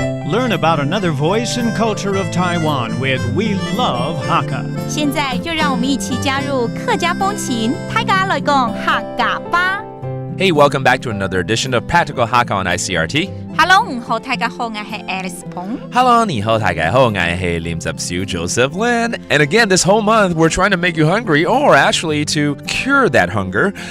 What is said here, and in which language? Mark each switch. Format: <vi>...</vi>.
<en>learn about another voice and culture of Taiwan with We Love Hakka.</en> <zh>现在就让我们一起加入客家风情，大家来讲客家吧。</zh> <en>Hey, welcome back to another edition of Practical Hakka on Icrt.</en> <zh>Hello， 大家好，我是 Alice Pong。 Hello, 你好，大家好，我是林執少 Joseph Lin.</zh> <en>And again, this whole month, we're trying to make you hungry, or actually to cure that hunger.</en>